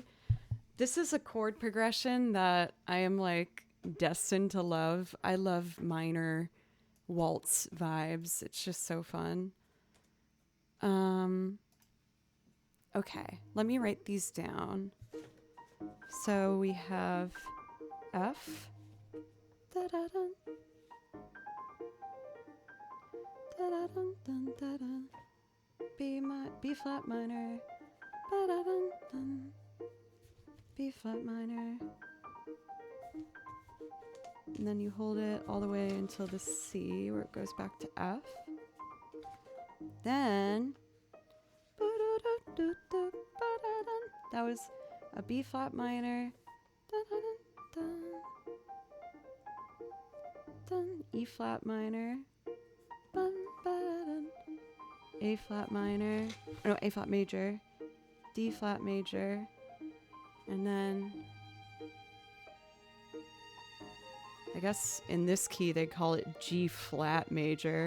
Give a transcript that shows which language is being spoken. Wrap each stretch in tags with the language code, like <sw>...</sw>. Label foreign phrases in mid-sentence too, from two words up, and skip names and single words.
<en>This is a chord progression that I am like destined to love. I love minor waltz vibes. It's just so fun. Okay, let me write these down. So we have F, da-da-dun, da-da-dun, dun, da-dun, B flat minor, ba-da-dun, dun, B flat minor, and then you hold it all the way until the C where it goes back to F. Then that was a B flat minor, E flat minor, A flat minor, no, A flat major, D flat major, and then I guess in this key they call it G flat major.</en>